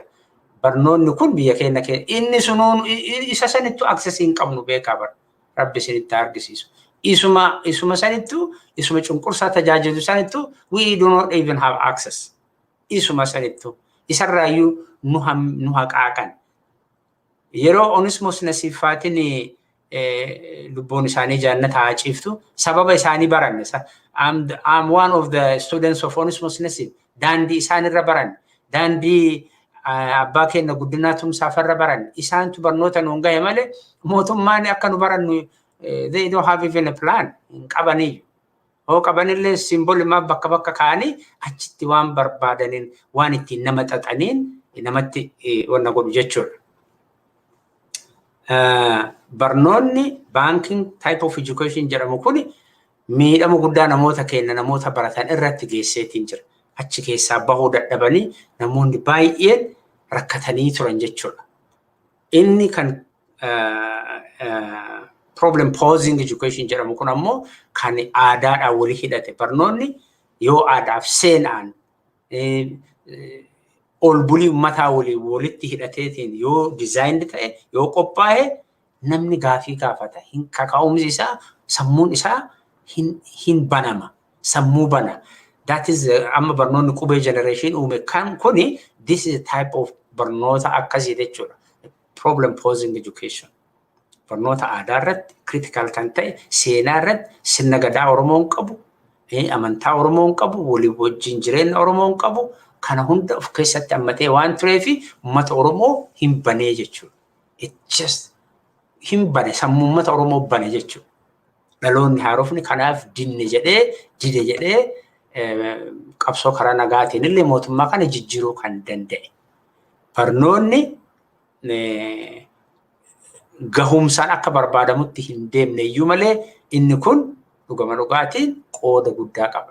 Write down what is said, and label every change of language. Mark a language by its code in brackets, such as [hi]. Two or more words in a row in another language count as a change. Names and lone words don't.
[om] Barnoonni kun biyya keenya inni sunuun isa sanittu access hin qabnu beekaa bara. Rabbi isinitti argisiisu. Isuma sanittu isuma cunqursaa tajaajilu sanittu [en] we do not even have access. [om] Isuma sanittu isarraayyuu nu haqaaqan. Yeroo Onismos Nasiifaatiin lubbuun isaanii jannata haa ciiftu sababa isaanii baranne. [en] I'm one of the students of [om] Onismos daandii isaanirra baranne daandii abbaa keenya guddinaa tumsaafarra baranne isaantu barnoota nuun gahe malee mootummaan akka nu barannu [en] they don't have even a plan [om] hin qabanii. Oo qabanillee simboolimaa bakka bakka kaanii achitti waan barbaadaniin waan ittiin nama xaxaniin namatti wanna godhu jechuudha. Barnoonni [en] banking type of education [om] jedhamu kuni miidhama guddaa namoota keenya namoota baratan irratti geesseetiin jira. Achi keessaa bahuu dadhabanii namoonni baay'een rakkatanii turan jechuudha. Inni kan [en] problem posing education [om] jedhamu kun ammoo kan aadaadhaan walii hidhate. Barnoonni yoo aadaaf seenaan ol bulii ummataa walitti hidhateetiin yoo dizaayinii ta'e yoo qophaa'e namni gaafii gaafata. Kaka'umsi isaa sammuun isaa hin banama. Sammuu bana. [en] That is [om] amma barnoonni qubee generation uume kan kuni [en] this is a type of [om] barnoota akkasii jechuudha. [en] Problem posing education. [om] Barnoota aadaa irratti critical kan ta'e seenaa irratti sirna gadaa Oromoon qabu amantaa Oromoon qabu walii wajjin jireenya Oromoon qabu kana hunda of keessatti hammatee waan tureefi uummata Oromoo hin banee jechuudha. [en] It just [om] hin bane sammuu uummata Oromoo bane jechuudha. Dhaloonni haarofni kanaaf dide jedhee qabsoo karaa nagaatiin illee mootummaa kana jijjiiruu kan danda'e. Barnoonni gahumsaan akka barbaadamutti hin deemne iyyuu malee inni kun dhugama dhugaatiin qooda guddaa qaba.